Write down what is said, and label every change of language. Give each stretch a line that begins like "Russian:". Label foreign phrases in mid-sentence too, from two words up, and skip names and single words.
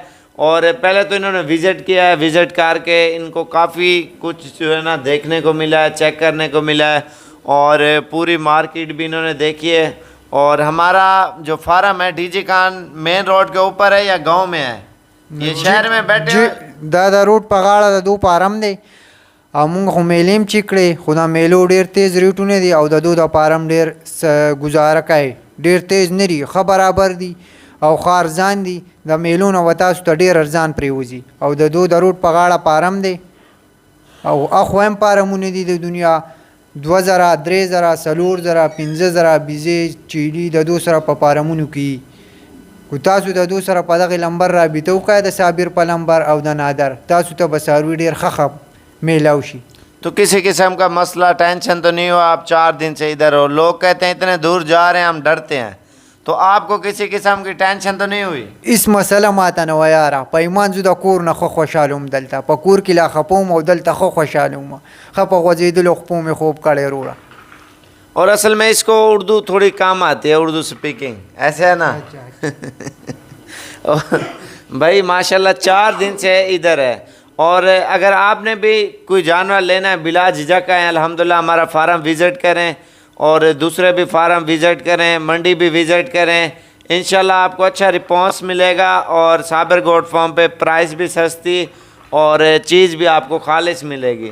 Urdu: اور پہلے تو انہوں نے وزٹ کیا ہے وزٹ کر کے ان کو کافی کچھ جو ہے نا دیکھنے کو ملا ہے چیک کرنے کو ملا ہے اور پوری مارکیٹ بھی انہوں نے دیکھی ہے. اور ہمارا جو فارم ہے ڈی جی خان مین روڈ کے اوپر ہے یا گاؤں میں ہے؟ یہ شہر میں بیٹھے
Pashto: دا روډ په غاړه د دو فارم دی او مونږ خو میلې هم چیک کړې خو دا میلو ډېر تیز ریټونه دي او د دو د فارم ډېر ګزاره کوي ډېر تیز نه دي ښه برابر دي او ښه ارزان دي. د میلو نه به تاسو ته ډېر ارزان پرېوځي او د دو د روډ په غاړه فارم دی او اخو هم فارمونه دي د دنیا 2000 3000 4000 5000 بیزې چیلي د دو سره په فارمونو کې کو تاسو د دو سره په دغه نمبر رابطه وکړئ د صابر په نمبر او د نادر تاسو ته به څاروي ډېر ښه میلاو شي.
Urdu: تو کسی قسم کا مسئلہ ٹینشن تو نہیں ہوا؟ آپ 4 دن سے ادھر ہو لوگ کہتے ہیں اتنے دور جا رہے ہیں ہم ډرتے ہیں تو آپ کو کسی قسم کی ټینشن تو نہیں ہوئی؟
Pashto: اس مسله ماته نه وه یاره په ایمان زه د کور نه ښه خوشحاله وم دلته په کور کې لا خفه وم او دلته ښه خوشحاله وم ښه په غځېدلو خپو مې خوب کړی وروره.
Urdu: اور اصل میں اس کو اردو تھوڑی کام آتی ہے اردو سپیکنگ ایسے ہے نا بھائی ماشاءاللہ 4 دن سے ادھر ہے. اور اگر آپ نے بھی کوئی جانور لینا ہے بلا جھجک آئیں الحمدللہ ہمارا فارم وزٹ کریں اور دوسرے بھی فارم وزٹ کریں منڈی بھی وزٹ کریں انشاءاللہ آپ کو اچھا رسپانس ملے گا اور صابر گوٹ فارم پہ پرائس بھی سستی اور چیز بھی آپ کو خالص ملے گی.